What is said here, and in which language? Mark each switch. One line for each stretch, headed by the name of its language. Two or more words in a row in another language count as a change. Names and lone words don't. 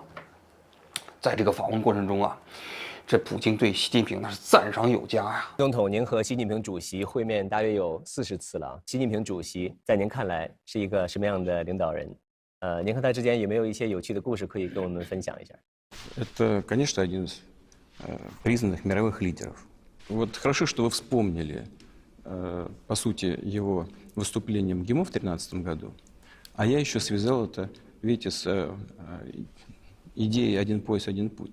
Chinese: 在这个访问过程中啊，这普京对习近平那是赞赏有加呀。总统，您和习近平主席会面大约有40次了。习近平主席在您看来是一个什么样的领导人？您和他之间有没有一些有趣的故事可以跟我们分享一下？
Russian: Это, конечно, один из признанных мировых лидеров. Вот хорошо, что вы вспомнили, по сути, его выступлением в ГИМО в 2013 году, а я еще связал это, видите, с идеей «один пояс, один путь».